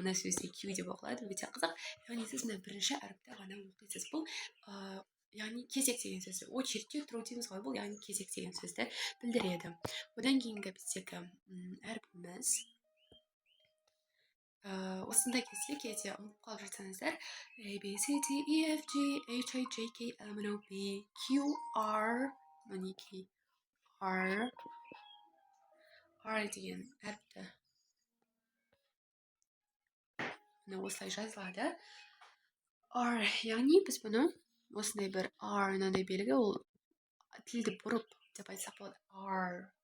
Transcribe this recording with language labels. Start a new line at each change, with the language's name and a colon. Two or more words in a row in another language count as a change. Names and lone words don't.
Kazakh: Мына сөзде Q деп оқылады, өте қызық. Яғни сіз мына бірінші әріпті ғана оқисыз. Бұл яғни кезек деген сөз. Очередьте тұру дейміз ғой, бұл яғни кезек деген сөзді білдіреді. Одан кейінгі біздегі әріпіміз осындай кезде ұмытып қалып жатсаңыздар,
English: A, B, C, D, E, F, G, H, I, J, K, L, M, N, O,
Kazakh: P, Q, R, мінекей, R деген әріпті осылай жазылады. R, яғни біз бұны осындай бір R, мынандай белгі, ол тілді бұрып деп айтсақ болады.